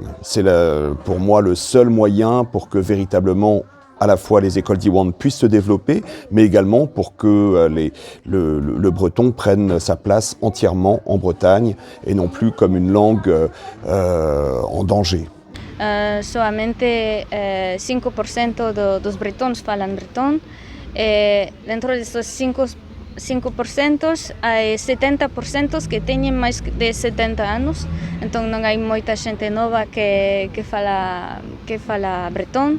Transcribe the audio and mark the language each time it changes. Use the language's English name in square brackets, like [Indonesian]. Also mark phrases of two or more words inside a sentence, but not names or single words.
[French] C'est pour moi le seul moyen pour que véritablement à la fois les écoles d'Iwan puissent se développer, mais également pour que le breton prenne sa place entièrement en Bretagne et non plus comme une langue en danger. [Galician] Solamente 5% dos bretons falan bretón. Dentro destes 5% hai 70% que teñen máis de 70 anos, entón non hai moita xente nova que fala bretón.